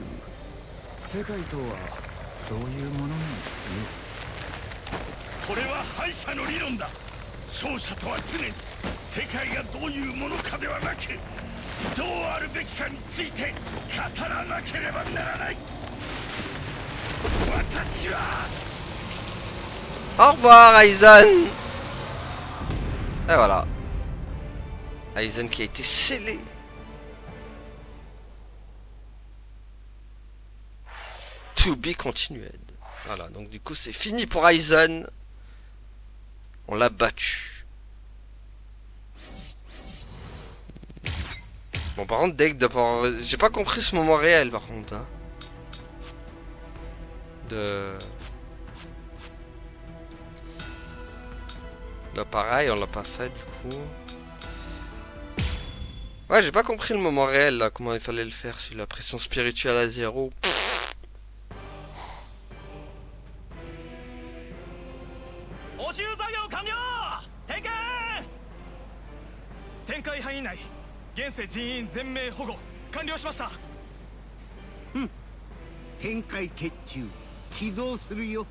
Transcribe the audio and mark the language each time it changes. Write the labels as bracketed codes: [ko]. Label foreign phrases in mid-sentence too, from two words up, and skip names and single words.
[ja] 世界とはそういうものなんですよ。それは敗者の理論だ。勝者とは常に世界がどういうものかではなく、どうあるべきかについて語らなければならない。私は [fr] Au revoir Aizen. Et voilà. Aizen qui a été scellé. [en] To be continued. [fr] Voilà, donc du coup c'est fini pour Aizen. On l'a battu. Bon par contre deck d'abord... J'ai pas compris ce moment réel par contre. Hein. Là pareil, on l'a pas fait du coup. Ouais, j'ai pas compris le moment réel là, comment il fallait le faire sur la pression spirituelle à 0. [ja] 現世人員全命保護完了しました。展開決中、起動するよ。